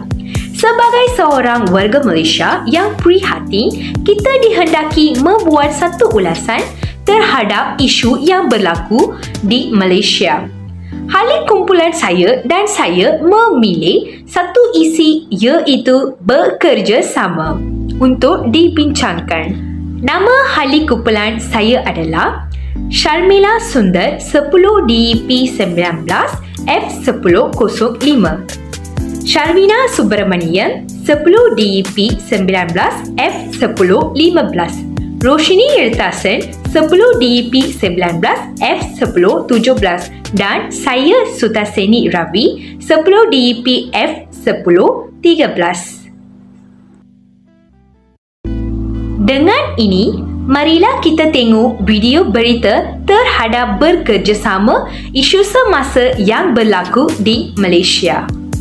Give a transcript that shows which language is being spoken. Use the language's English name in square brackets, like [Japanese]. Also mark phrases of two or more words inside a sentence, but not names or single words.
[Malay] Sebagai seorang warga Malaysia yang prihatin, kita dihendaki membuat satu ulasan terhadap isu yang berlaku di Malaysia. Ahli kumpulan saya dan saya memilih satu isi iaitu bekerjasama untuk dibincangkan. Nama ahli kumpulan saya adalah Sharmila Sundar 10 DEP 19 F1005, Sharmina Subramanian 10 DEP 19 F1015, Roshni Irtasan 10 DEP 19 F1017 dan saya Sutaseni Ravi 10 DEP F1013. Dengan ini, marilah kita tengok video berita terhadap bekerjasama isu semasa yang berlaku di Malaysia.